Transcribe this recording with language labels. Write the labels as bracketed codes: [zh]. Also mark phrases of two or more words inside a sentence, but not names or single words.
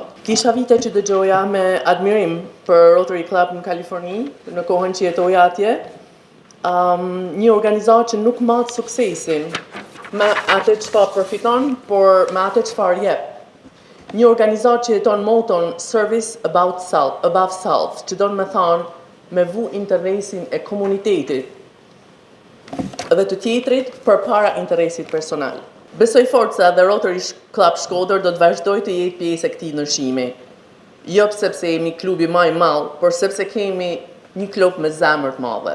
[sq] Kisha vite që dëgjoja me admirim për Rotary Club në Kaliforni, në kohën që jetoja atje, një organizatë që nuk matë suksesin me atë çfarë përfiton, por me atë çfarë jep. Një organizatë që jeton moton [en] service above self, [sq] që do të thonë me vu interesin e komunitetit dhe të tjetrit për para interesit personal. Besoj fort se edhe Rotary Club Shkodër do të vazhdoj të jetë pjesë e këtij ndryshimi. Jo sepse jemi klubi më i madh, por sepse kemi një klub me zemër të madhe.